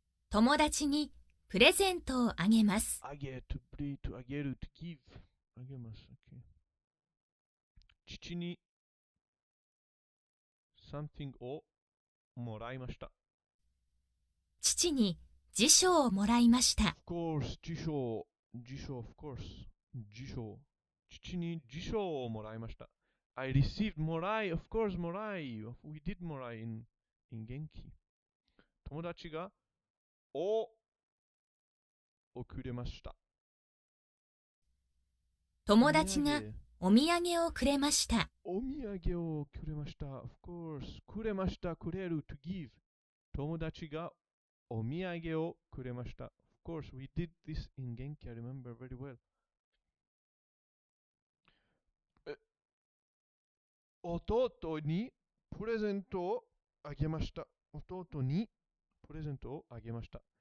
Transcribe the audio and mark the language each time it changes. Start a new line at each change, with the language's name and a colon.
Japanese: 友達にプレゼントをあげます。
English: あげる、to give。あげます。Okay.
Japanese: 父に something をもらいました。父に辞書をもらいました。
English: Of course, 辞書、of course。
Japanese: 辞書。父に辞書をもらいました。
English: I received もらい、of course もらい。 We did もらい in 元気。
Japanese: 友達がをくれました。友達がお土産をくれました。お土産をくれました。
English: Of course くれました。くれる to give。
Japanese: 友達がお土産をくれました。
English: Of course we did this in 元気。I remember very well。
Japanese: 弟にプレゼントをあげました。弟にプレゼントをあげました。